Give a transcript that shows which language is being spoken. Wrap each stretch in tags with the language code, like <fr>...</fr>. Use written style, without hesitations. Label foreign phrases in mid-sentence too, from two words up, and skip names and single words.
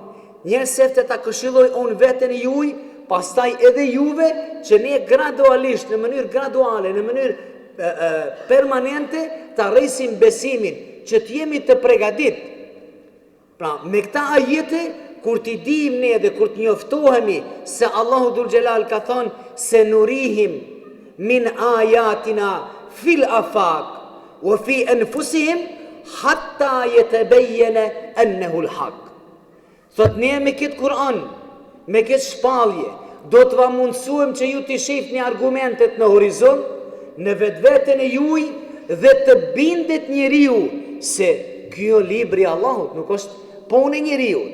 <sq>Njerëzit ta këshilloj unë veten e juaj, pastaj edhe juve që ne gradualisht, në mënyrë graduale, në mënyrë permanente, ta rresim besimin, që të jemi të përgatitur. Pra, me këta ajete, kur t'i dim ne dhe kur të njoftohemi se Allahu Dhul Gjelal ka thonë se</sq> <ar>نريهم من آياتنا في الآفاق وفي أنفسهم حتى يتبين أنه الحق.</ar> <sq>Thot ne me këtë Kur'an, me këtë shpallje, do të va mundësuem që ju t'i shifni argumentet në horizont, në vetveten e juaj dhe të bindet njeriu se kjo libri i Allahut nuk është punë e njeriut.</sq>